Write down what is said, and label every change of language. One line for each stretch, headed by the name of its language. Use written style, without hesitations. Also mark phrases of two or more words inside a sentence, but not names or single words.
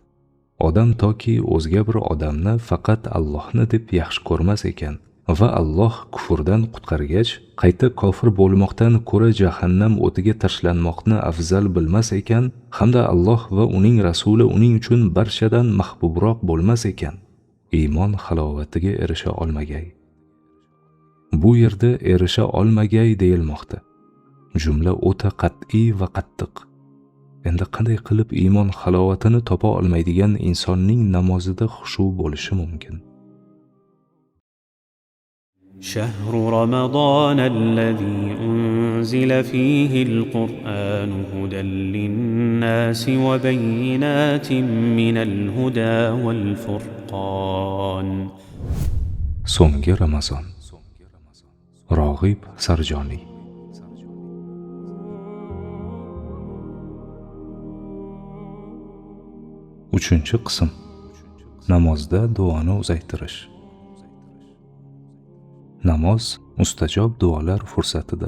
Uzbek: Odam toki o'zga bir odamni faqat Allohni deb yaxshi ko'rmas ekan va Alloh kufrdan qutqargach, qayta kofir bo'lmoqdan ko'ra jahannam o'tiga tashlanmoqni afzal bilmas ekan, hamda Alloh va uning rasuli uning uchun barchadan mahbubroq bo'lmas ekan, iymon halovatiga erisha olmagay. Bu yerda erisha olmagay deyilmoqda. Jumla o'ta qat'iy va qattiq. Endi qanday qilib iymon halovatini topa olmaydigan insonning namozida xushu bo'lishi mumkin?
Arabic: شهر رمضان الذي أنزل فيه القرآن هدى للناس وبينات من الهدى والفرقان.
Uzbek: So'nggi Ramazon. Rog'ib Sarjoniy. Uchinchi qism. Namozda duoni uzaytirish. Namoz mustajob duolar fursatidir.